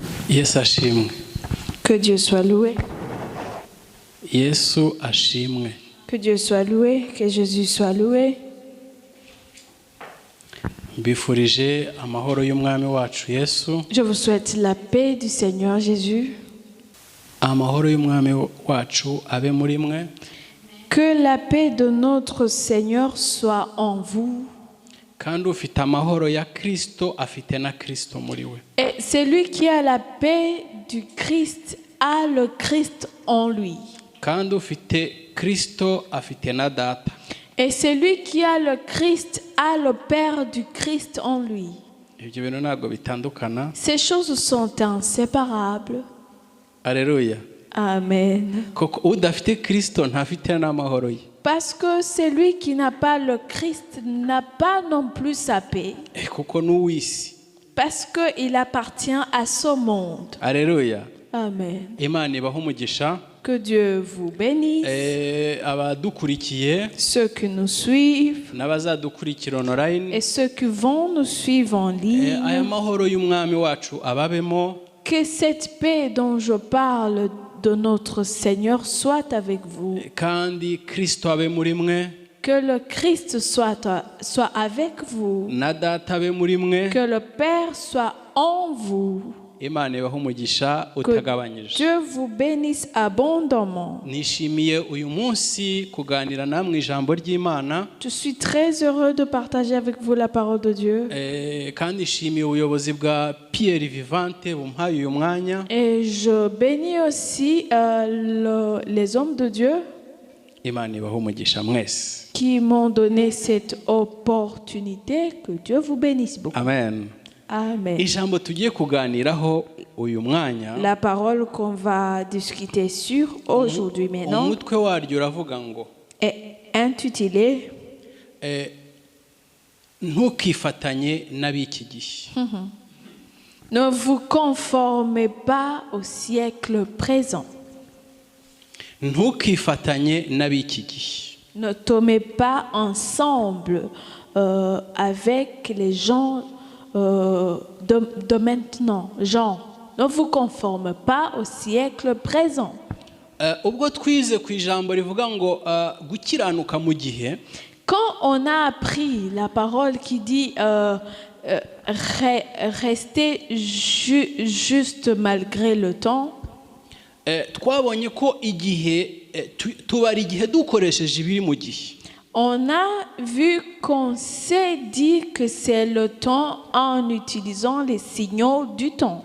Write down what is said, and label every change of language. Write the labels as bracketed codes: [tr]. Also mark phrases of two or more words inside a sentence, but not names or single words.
[rw] Yesu ashimwe. [fr] Que Dieu soit loué. [rw] Yesu ashimwe. [fr] Que Dieu soit loué, que Jésus soit loué. [rw] Mbifurije amahoro y'umwami wacu Yesu. [fr] Je vous souhaite la paix du Seigneur Jésus. [rw] Amahoro y'umwami wacu abe muri mwe. [fr] Que la paix de notre Seigneur soit en vous. [rw] Kandi ufite amahoro ya Kristo afite na Kristo muri we. [fr] Et celui qui a la paix du Christ a le Christ en lui. [rw] Kandi ufite Kristo afite na data. [fr] Et celui qui a le Christ a le Père du Christ en lui. [rw] Ibyo bintu ntabwo bitandukana. [fr] Ces choses sont inséparables. Alléluia. Amen. [rw] Koko udafite Kristo ntafite n'amahoro ye. [fr] Parce que celui qui n'a pas le Christ n'a pas non plus sa paix. [rw] Kuko n'uwisi. [fr] Parce qu'il appartient à ce monde. Alléluia. Amen. [rw] Imana ibahe umugisha. [fr] Que Dieu vous bénisse. [rw] Abadukurikiye, [fr] ceux qui nous suivent [rw] n'abazadukurikira online, [fr] et ceux qui vont nous suivre en ligne. [rw] aya mahoro y'umwami wacu ababemo. [fr] Que cette paix dont je parle de notre Seigneur soit avec vous. [rw] Kandi Kristo abe muri mwe. [fr] Que le Christ soit avec vous. [rw] Na data abe muri mwe. [fr] Que le Père soit en vous. [rw] Imana ibahe umugisha utagabanyije. [fr] Dieu vous bénisse abondamment. [rw] Nishimiye uyu munsi kuganira namwe ijambo ry'Imana. [fr] Je suis très heureux de partager avec vous la parole de Dieu. [rw] Kandi nishimiye ubuyobozi bwa Pierre Vivante bumpaye uyu mwanya. [fr] Et je bénis aussi les hommes de Dieu [rw] Imana ibahe umugisha mwese. [fr] qui m'ont donné cette opportunité. Que Dieu vous bénisse beaucoup. Amen. Amen. [rw] Ijambo tugiye kuganiraho uyu mwanya. [fr] La parole qu'on va discuter sur aujourd'hui maintenant [rw] umutwe waryo uravuga ngo [fr] est intitulée [rw] ntukifatanye n'abiki gihe. [fr] Ne vous conformez pas au siècle présent. [rw] Ntukifatanye n'abiki gihe. [fr] Ne tombez pas ensemble avec les gens de maintenant. Genre, ne vous conformez pas au siècle présent. [rw] Ubwo twize ku ijambo rivuga ngo gukiranuka mu gihe. [fr] Quand on a appris la parole qui dit rester juste malgré le temps, [rw] twabonye ko igihe tubara igihe dukoresheje ibiri mu gihe. [fr] on a vu qu'on s'est dit que c'est le temps en utilisant les signaux du temps.